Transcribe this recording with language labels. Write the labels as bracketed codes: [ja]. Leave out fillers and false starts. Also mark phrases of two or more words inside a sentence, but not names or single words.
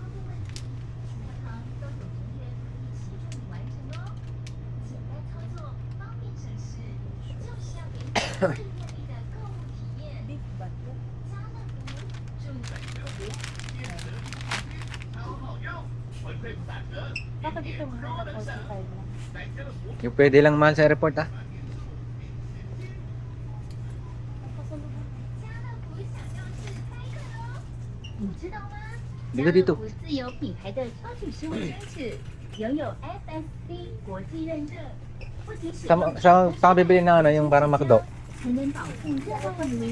[tl] Beef ba ito? Bakit ito mo na 45 lang? Yung pwede lang mahal sa airport ah. Pasalubong. [zh] 你知道吗？ [tl] Dito dito. [zh] 自有品牌的超级食物奢侈，拥有 FSC 国际认证，不仅使 [tl] Sa ka bibili ng ano, yung parang McDo. [zh] 还能保护热爱的您。